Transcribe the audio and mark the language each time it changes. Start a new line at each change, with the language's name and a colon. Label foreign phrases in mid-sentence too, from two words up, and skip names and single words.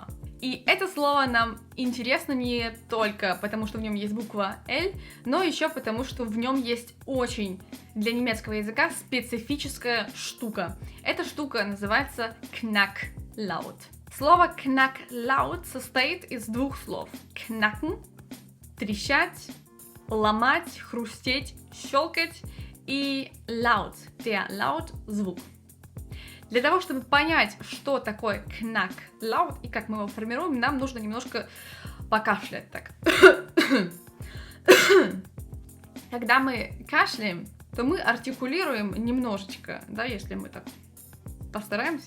Russian: И это слово нам интересно не только потому, что в нем есть буква L, но еще потому, что в нем есть очень для немецкого языка специфическая штука. Эта штука называется Knacklaut. Слово Knacklaut состоит из двух слов. Knacken – трещать, ломать, хрустеть, щелкать, и
German: laut – der Laut –
Russian: звук. Для того, чтобы понять, что такое Knacklaut и как мы его формируем, нам нужно немножко покашлять так. Когда мы кашляем, то мы артикулируем немножечко, да, если мы так постараемся,